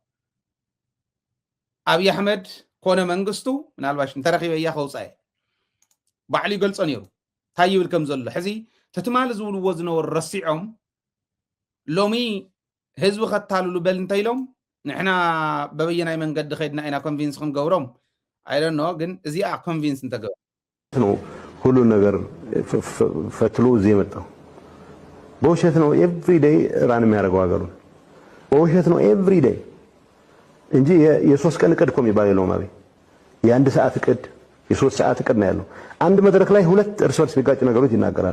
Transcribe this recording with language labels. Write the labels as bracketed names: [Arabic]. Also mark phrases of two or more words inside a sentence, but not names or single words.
[Tigrinya] ኣብይ ኣሕመድ ኮነ መንግስቱ ምናልባሽ እንተረኺበ እያ ከውፃእ ባዕሉ ይገልፆ ነይሩ እንታይ ይብል ከም ዘሎ ሕዚ ተትማሊ ዝብልዎ ዝነበሩ ረሲዖም ሎሚ ህዝቢ ከታልሉ በል እንተኢሎም ንሕና በበየናይ መንገዲ ኸይድና ኢና ኮንቪንስ ክንገብሮም አይደኖ ግን እዚኣ ኮንቪንስ እንተገብሮ [Amharic] ነው ሁሉ ነገር ፈትሎ እዚህ የመጣው በውሸት ነው [English] every day run [Amharic] የሚያደርገው ሀገሩን በውሸት ነው [English] every day [Amharic] እንጂ የሶስት ቀን እቅድ እኮ የሚባል የለውም አቤ የአንድ ሰዓት እቅድ የሶስት ሰዓት እቅድ ነው ያለው አንድ መድረክ ላይ ሁለት እርስ በርስ የሚጋጭ ነገሮች ይናገራል